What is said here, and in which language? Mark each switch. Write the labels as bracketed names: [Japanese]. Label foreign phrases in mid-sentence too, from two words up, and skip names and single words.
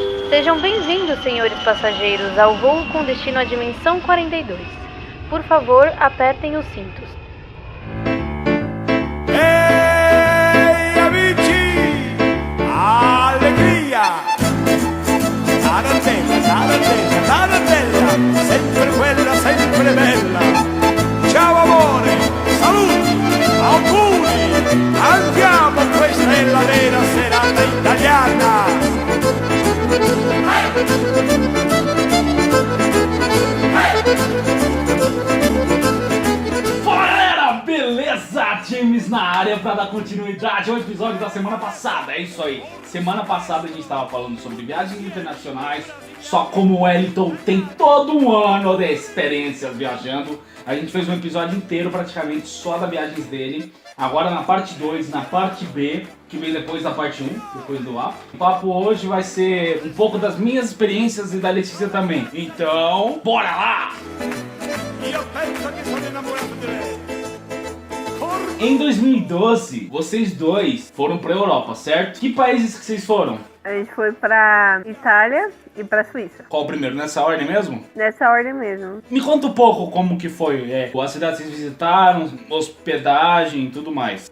[Portuguese] Sejam bem-vindos, senhores passageiros, ao voo com destino à dimensão 42. Por favor, apertem os cintos. [Italian] Ehi amici, allegria! Tarantella, tarantella, tarantella, sempre quella, sempre bella. Ciao amore, saluti, auguri, andiamo, questa è la vera serata italiana. [Portuguese] Fala galera, beleza? James na área pra dar continuidade ao episódio da semana passada. É isso aí, semana passada a gente tava falando sobre viagens internacionais. Só como o Wellington tem todo um ano de experiência viajando, a gente fez um episódio inteiro praticamente só das viagens dele. Agora na parte 2, na parte B, que vem depois da parte 1, depois do A. O papo hoje vai ser um pouco das minhas experiências e da Letícia também. Então, bora lá! [Italian] Io penso che sono innamorato di lei. [Portuguese] Em 2012, vocês dois foram pra Europa, certo? Que países que vocês foram? A gente foi pra Itália e pra Suíça. Qual o primeiro? Nessa ordem mesmo? Nessa ordem mesmo. Me conta um pouco como que foi, a cidade que vocês visitaram, hospedagem e tudo mais.